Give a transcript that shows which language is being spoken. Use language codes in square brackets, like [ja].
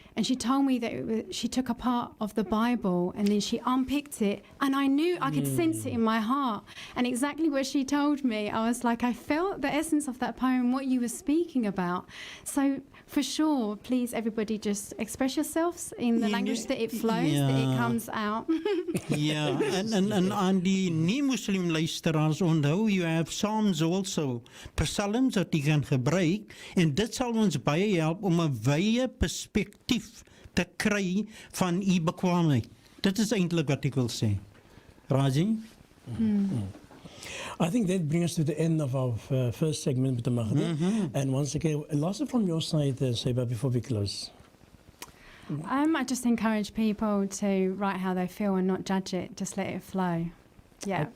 [en] And she told me that she took a part of the Bible and then she unpicked it. And I knew, I could sense it in my heart. And exactly what she told me, I was like, I felt the essence of that poem, what you were speaking about. So for sure, please, everybody just express yourselves in the language that it flows, that it comes out. [af] Ja, en aan die nie-Muslim luisteraars onthou, [en] you have Psalms also, [af] psalms wat jy kan gebruik, en dit sal ons baie help om 'n wye perspektief te kry van u bekwaamheid. Dit is eintlik wat ek wil sê. Raji? [en] I think that brings us to the end of our first segment with the Magda. And once again, last from your side, Seba, before we close. I just encourage people to write how they feel and not judge it, just let it flow. Yeah.